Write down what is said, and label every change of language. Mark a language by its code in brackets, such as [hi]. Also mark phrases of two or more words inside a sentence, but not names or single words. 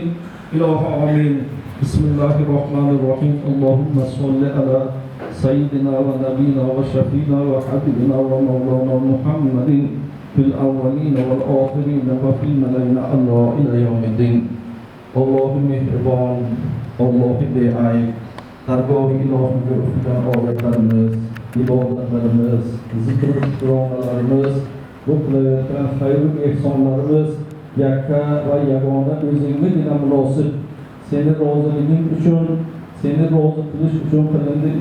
[ar] إله آمين. بسم الله الرحمن الرحيم. اللهم صل على سيدنا ونبينا وشفينا وحبيبنا ومولانا محمد في الأولين والآخرين وفي الملائين الله إلى يوم الدين. [uz] اللهم مهربان Alloh beayb dargohi ilohimga ufgan odatlarimiz, ibodatlarimiz, zikr shukronalarimiz, bu qilayotgan xayr-u ehsonlarimiz yakka va yagona o'zingizgina munosib. Seni roziliging uchun, seni rozi qilish uchun qilindi.